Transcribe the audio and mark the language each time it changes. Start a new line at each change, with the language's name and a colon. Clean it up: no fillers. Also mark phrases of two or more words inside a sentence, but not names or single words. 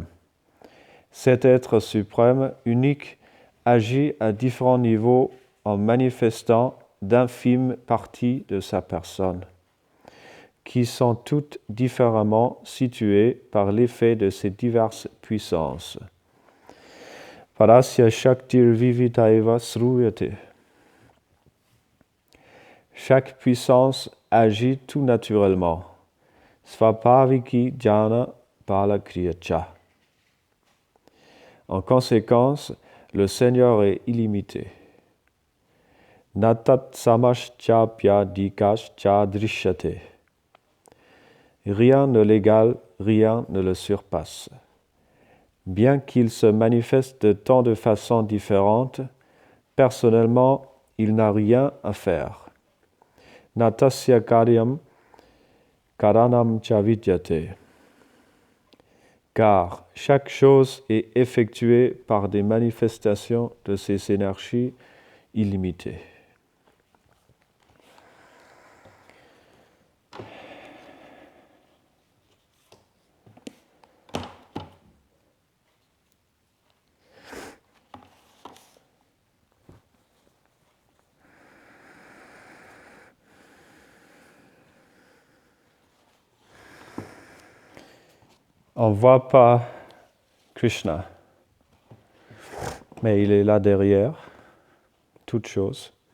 French: Cet être suprême, unique, agit à différents niveaux en manifestant d'infimes parties de sa personne, qui sont toutes différemment situées par l'effet de ses diverses puissances.
Sanskrit: Parasya Shaktir Vivitaiva Sruyate.
French: Chaque puissance agit tout naturellement.
Sanskrit: Svabhaviki jnana bala kriyacha.
French: En conséquence, le Seigneur est illimité.
Sanskrit: Natat samaschapya dikascha drishyate.
French: Rien ne l'égale, rien ne le surpasse. Bien qu'il se manifeste de tant de façons différentes, personnellement, il n'a rien à faire.
Sanskrit: Natasya karyam karanam chavidyate.
French: Car chaque chose est effectuée par des manifestations de ces énergies illimitées. On ne voit pas Krishna, mais il est là derrière, toute chose.